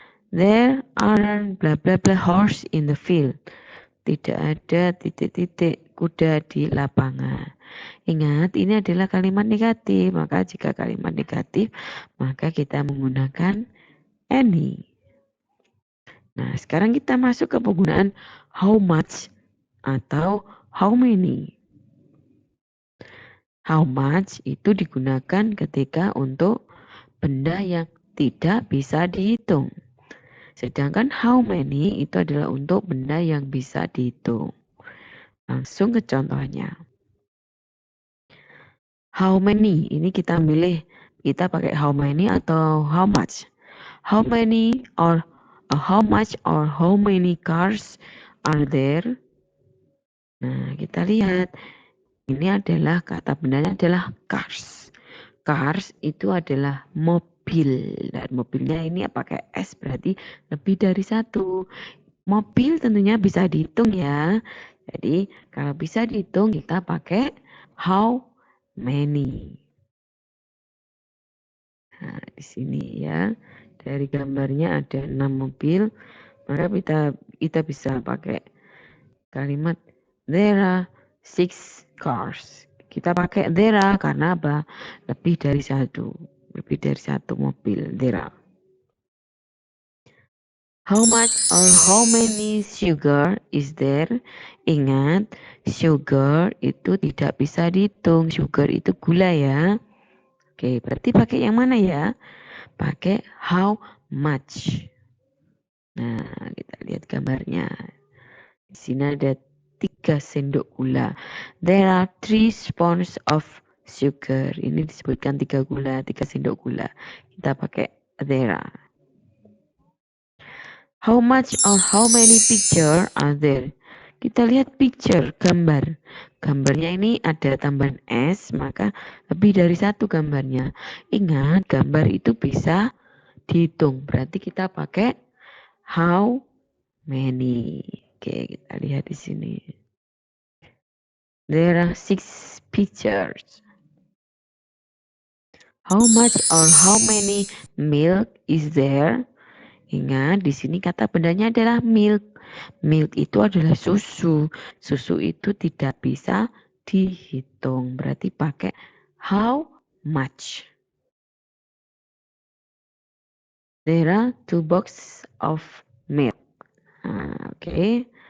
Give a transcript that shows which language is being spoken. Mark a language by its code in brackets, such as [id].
[en] There aren't bla bla bla horse in the field. [id] Tidak ada titik-titik kuda di lapangan. Ingat, ini adalah kalimat negatif. Maka jika kalimat negatif, maka kita menggunakan any. Nah, sekarang kita masuk ke penggunaan how much atau how many. How much itu digunakan ketika untuk benda yang tidak bisa dihitung. Sedangkan how many itu adalah untuk benda yang bisa dihitung. Langsung ke contohnya. How many, ini kita pilih, kita pakai how many atau how much. [en] How many or how much or how many cars are there? [id] Nah, kita lihat. Ini adalah kata bendanya adalah cars. Cars itu adalah mobil. Dan mobilnya ini pakai S berarti lebih dari satu. Mobil tentunya bisa dihitung ya. Jadi kalau bisa dihitung kita pakai how many. Nah, di sini ya. Dari gambarnya ada 6 mobil. Maka kita bisa pakai kalimat [en] there are 6 cars. [id] Kita pakai there are karena apa? Lebih dari satu mobil there are. [en] How much or how many sugar is there? [id] Ingat, sugar itu tidak bisa dihitung. Sugar itu gula ya. Oke, berarti pakai yang mana ya? Pakai how much. Nah, kita lihat gambarnya. Di sini ada 3 sendok gula. [en] There are 3 spoons of sugar. [id] Ini disebutkan 3 sendok gula. Kita pakai there are. [en] How much or how many picture are there? [id] Kita lihat picture, gambar. Gambarnya ini ada tambahan S, maka lebih dari satu gambarnya. Ingat, gambar itu bisa dihitung. Berarti kita pakai how many. Oke, kita lihat di sini. [en] There are 6 pictures. How much or how many milk is there? [id] Ingat, di sini kata bendanya adalah milk. Milk itu adalah susu. Susu itu tidak bisa dihitung. Berarti pakai how much. [en] There are 2 boxes of milk. [id] Nah, oke.